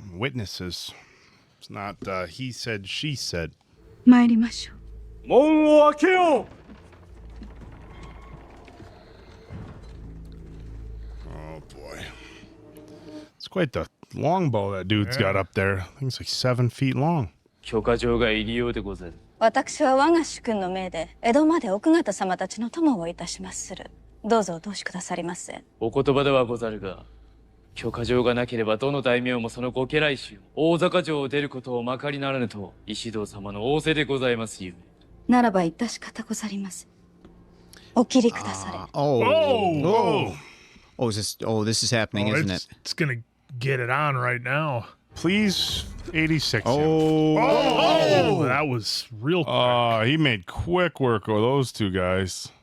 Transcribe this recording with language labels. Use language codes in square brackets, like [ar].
[en] Witnesses. It's not he said, she said. [ja] 参りましょう。門を開けよう。 [en] Oh boy. It's quite the longbow that dude's got up there. I think it's like 7 feet long. [ja] 許可状が入りようでござる。私は我が主君の命で江戸まで奥方様たちの友をいたしまする。どうぞお通しくださりませ。お言葉ではござるが、許可状がなければどの大名もそのご家来衆大坂城を出ることをまかりならぬと石堂様の仰せでございますゆえ。ならば致し方ござりませ。お切りくだされ。 [en] Oh, this is happening, isn't it? It's gonna get it on right now. Please, 86. Oh, that was real quick. He made quick work of those two guys.